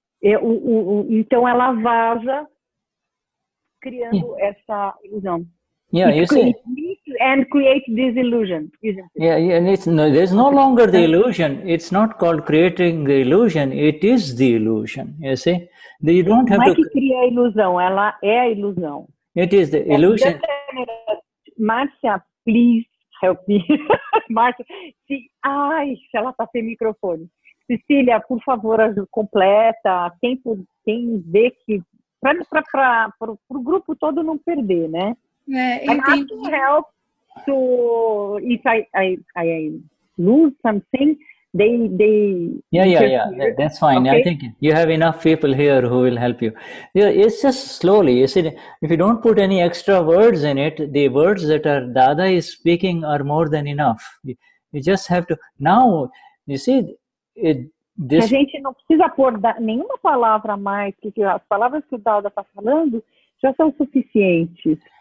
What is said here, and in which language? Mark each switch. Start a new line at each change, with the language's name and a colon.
Portuguese: Então ela vaza, criando essa ilusão.
English: Yeah, you see. And create this illusion, isn't it? Yeah, and there's no longer the illusion. It's not called creating the illusion. It is the illusion. You see, you don't have
Portuguese: Não é
English: to.
Portuguese: que cria a ilusão, ela é a ilusão.
English: It is the illusion. Marcia, please help me.
Portuguese: Marcia, se ela está sem microfone. Cecília, por favor, completa. Quem vê que para o grupo todo não perder, né?
English: I'm asking help to if I lose something, they yeah, that's fine. Okay? I think you have enough people here who will help you. Yeah, it's just slowly. You see, if you don't put any extra words in it, the words that are Dada is speaking are more than enough. You just have to now. You see,
Portuguese: a gente não precisa pôr nenhuma palavra a mais, porque as palavras que o Dada está falando já são suficientes.